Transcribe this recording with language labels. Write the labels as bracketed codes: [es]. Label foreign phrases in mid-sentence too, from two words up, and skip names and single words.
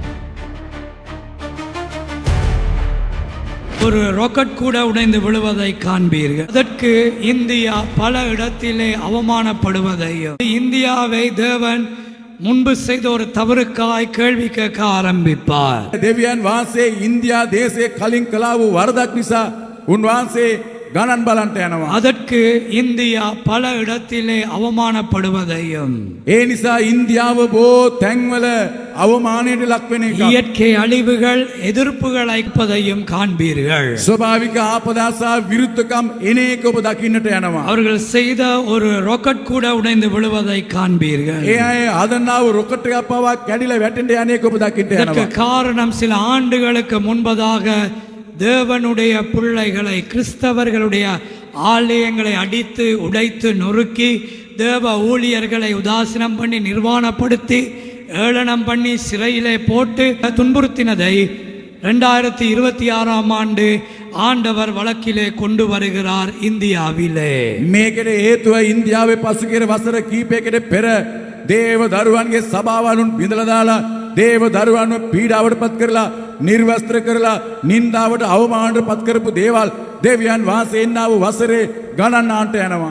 [ta] ஒரு ராக்கெட் கூட உடைந்து விழுவதை காண்பீர்கள். அதற்கு இந்தியா பல இடத்திலே அவமானப்படுவதையும், இந்தியாவை தேவன் முன்பு செய்த ஒரு தவறுக்காய் கேள்வி கேட்க ஆரம்பிப்பார். [si] දෙවියන් වහන්සේ ඉන්දියා දේශයේ කලින් කළා වූ වරදක් නිසා උන්වහන්සේ ගණන් බලන්ට යනවා. [ta] அதற்கு இந்தியா பல இடத்திலே அவமானப்படுவதையும், [si] ඒ නිසා ඉන්දියාව බොහෝ තැන්වල අවමානයට ලක් වෙන එක. [ta] இயற்கை அழிவுகள் எதிர்ப்புகள் அளிப்பதையும் காண்பீர்கள். [si] ස්වභාවික ආපදා සහ විරුද්ධකම් එන එක ඔබ දකින්නට යනවා. [ta] அவர்கள் செய்த ஒரு ராக்கெட் கூட உடைந்து விழுவதை காண்பீர்கள். [si] ඒ අය හදන්නා වූ රොකට් එකක් පවා කැඩිලා වැටෙන්න යන එක ඔබ දකින්නට [ta] இதற்கு [si] යනවා. [ta] காரணம் சில ஆண்டுகளுக்கு முன்பதாக தேவனுடைய பிள்ளைகளை, கிறிஸ்தவர்களுடைய ஆலயங்களை அடித்து உடைத்து நொறுக்கி, தேவ ஊழியர்களை உதாசீனம் பண்ணி நிர்வாணப்படுத்தி ஏளனம் பண்ணி சிறையிலே போட்டு துன்புறுத்தினதை 2026ஆம் ஆண்டு ஆண்டவர் வழக்கிலே கொண்டு வருகிறார் இந்தியாவிலே. [si] මේකට හේතුව ඉන්දියාවේ පසුගිය වසර කීපයකට පෙර දේව දරුවන්ගේ සභාවලුන් බිඳලා දාලා දේව දරුවන්ව පීඩාවට පත් කරලා නිර්වස්ත්‍ර කරලා නින්දාවට අවමානයට පත් කරපු දේවල් දෙවියන් වහන්සේ එන්නා වූ වසරේ ගණන් ආන්ට යනවා.